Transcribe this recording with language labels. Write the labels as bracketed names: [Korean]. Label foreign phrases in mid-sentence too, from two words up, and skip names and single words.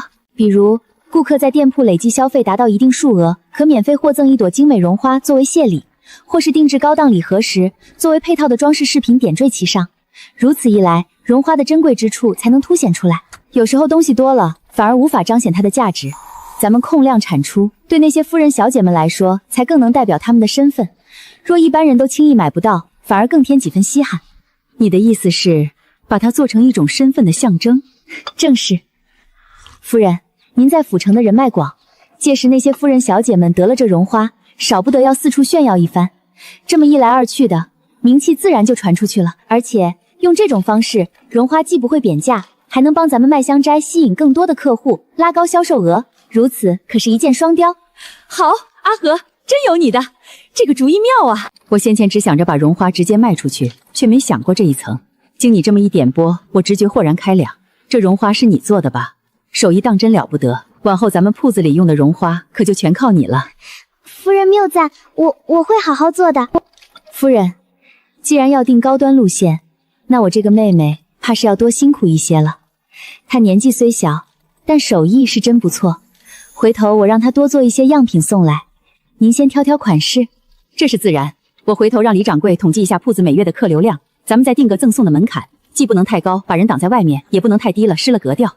[Chinese] 比如，顧客在店鋪累計消費達到一定數額，可免費獲贈一朵精美絨花作為謝禮，或是定制高檔禮盒時，作為配套的裝飾飾品點綴其上。如此一來，絨花的珍貴之處才能凸顯出來。有時候東西多了，反而無法彰顯它的價值。咱們控量產出，對那些夫人小姐們來說，才更能代表她們的身份。若一般人都輕易買不到，反而更添幾分稀罕。你的意思是，把它做成一種身份的象徵？正是。夫人，您在府城的人脈廣，届时那些夫人小姐們得了這絨花，少不得要四處炫耀一番。這麼一來二去的，名氣自然就傳出去了。而且用這種方式，絨花既不會貶價，還能幫咱們麥香齋吸引更多的客戶，拉高銷售額。如此可是一箭雙雕。好，阿和，真有你的，這個主意妙啊！我先前只想着把絨花直接賣出去，卻沒想過這一層。經你這麼一點撥，我直覺豁然開朗。這絨花是你做的吧？手藝當真了不得，往後咱們鋪子裡用的絨花可就全靠你了。夫人謬讚，我會好好做的。夫人，既然要定高端路線，那我這個妹妹怕是要多辛苦一些了。她年紀雖小，但手藝是真不錯。回頭我讓她多做一些樣品送來，您先挑挑款式。這是自然，我回頭讓李掌櫃統計一下鋪子每月的客流量，咱們再定個贈送的門檻，既不能太高，把人擋在外面，也不能太低了，失了格調。